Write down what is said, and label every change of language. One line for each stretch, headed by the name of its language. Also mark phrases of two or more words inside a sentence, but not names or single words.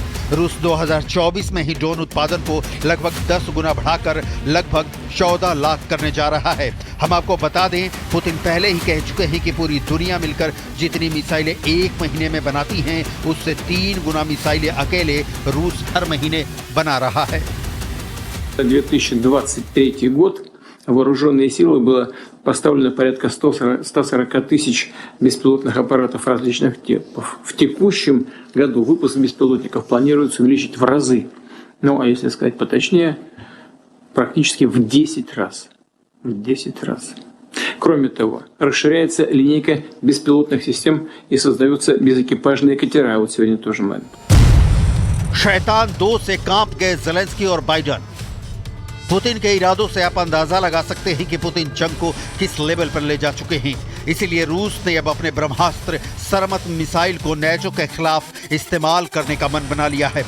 Hindi: रूस 2024 में ही ड्रोन उत्पादन को लगभग 10 गुना बढ़ाकर लगभग 14 लाख करने जा रहा है। हम आपको बता दें, पुतिन पहले ही कह चुके हैं कि पूरी दुनिया मिलकर जितनी मिसाइलें एक महीने में बनाती हैं, उससे 3 गुना मिसाइलें अकेले रूस हर महीने बना रहा है।
Russian: 2023 год вооруженные силы было поставлено порядка 140 тысяч беспилотных аппаратов различных типов. В текущем году выпуск беспилотников планируется увеличить в разы. Ну, а если сказать поточнее, практически в 10 раз. В 10 раз. Кроме того, расширяется линейка беспилотных систем и создаются безэкипажные катера. Вот сегодня тоже мы.
Hindi: शैतान 2 से कांप गए ज़ेलेंस्की और बाइडेन। पुतिन के इरादों से आप अंदाजा लगा सकते हैं कि पुतिन जंग को किस लेवल पर ले जा चुके हैं। इसीलिए रूस ने अब अपने ब्रह्मास्त्र सरमत मिसाइल को नेटो के खिलाफ इस्तेमाल करने का मन बना लिया है।